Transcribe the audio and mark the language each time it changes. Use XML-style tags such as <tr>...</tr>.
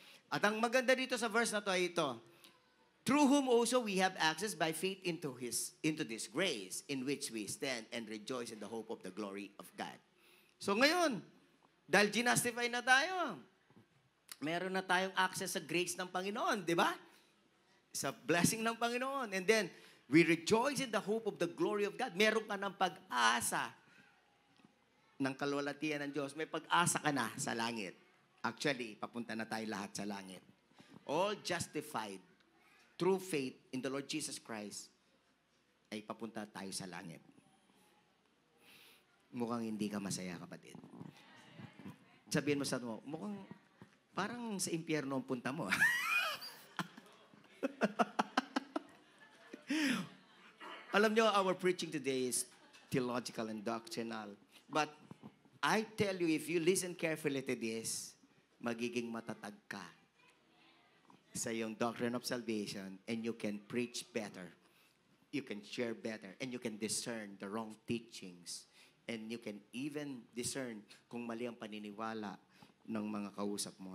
<tl>At ang maganda dito sa verse na to ay ito.</tl> <en>Through whom also we have access by faith into this grace in which we stand and rejoice in the hope of the glory of God.</en> <tl>So ngayon, dahil ginastify na tayo, meron na tayong access sa grace ng Panginoon, di ba? Sa blessing ng Panginoon.</tl> <en>And then, we rejoice in the hope of the glory of God.</en> <tl>Meron ka ng pag-asa ng kalwalatian ng Diyos. May pag-asa ka na sa langit. Actually, papunta na tayo lahat sa langit.</tl> <en>All justified through faith in the Lord Jesus Christ</en> <tl>ay papunta tayo sa langit. Mukhang hindi ka masaya, kapatid. Sabihin mo sa mo, mukhang parang sa impyerno ang punta mo. Alam nyo,</tl> <en>our preaching today is theological and doctrinal. But I tell you, if you listen carefully to this,</en> <tl>magiging matatag ka sa iyong</tl> <en>doctrine of salvation, and you can preach better. You can share better, and you can discern the wrong teachings. And you can even discern</en> <tl>kung mali ang paniniwala ng mga kausap mo.</tl>